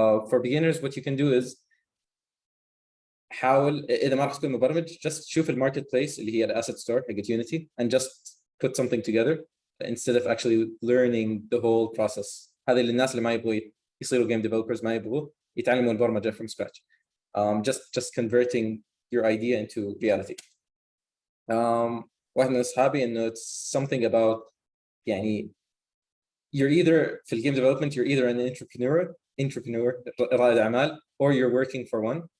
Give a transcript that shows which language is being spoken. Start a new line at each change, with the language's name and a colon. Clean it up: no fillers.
English: For beginners what you can do is
Arabic: حاول اذا ما راح تكون مبرمج
English: just
Arabic: شوف الماركت بليس اللي هي الاسيت ستور حقت يونيتي
English: and just put something together instead of actually learning the whole process.
Arabic: هذا اللي الناس اللي ما يبغوا يصيروا game developers ما يبغوا يتعلموا البرمجه
English: from scratch. Just converting your idea into reality.
Arabic: واحد من اصحابي انه
English: it's something about يعني you're either
Arabic: في الجيم
English: development you're either an entrepreneur
Arabic: رائد اعمال
English: or you're working for one.